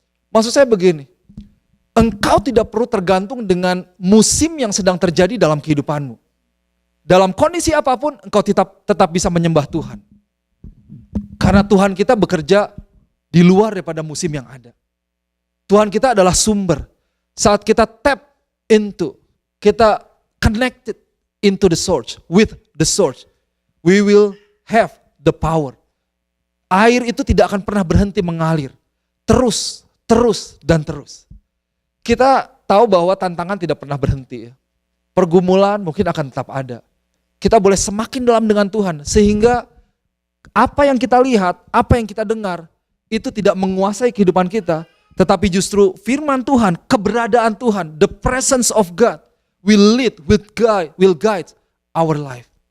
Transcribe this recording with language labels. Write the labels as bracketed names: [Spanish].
[Indonesian] Maksud saya begini, engkau tidak perlu tergantung dengan musim yang sedang terjadi dalam kehidupanmu. Dalam kondisi apapun, engkau tetap bisa menyembah Tuhan. Karena Tuhan kita bekerja di luar daripada musim yang ada. Tuhan kita adalah sumber. Saat kita [English] tap into, [Indonesian] kita [English] connected into the source, with the source, we will have the power. [Indonesian] Air itu tidak akan pernah berhenti mengalir. Terus, dan terus. Kita tahu bahwa tantangan tidak pernah berhenti. Pergumulan mungkin akan tetap ada. Kita boleh semakin dalam dengan Tuhan, sehingga apa yang kita lihat, apa yang kita dengar, itu tidak menguasai kehidupan kita, tetapi justru firman Tuhan, keberadaan Tuhan, [English] the presence of God will lead, will guide our life.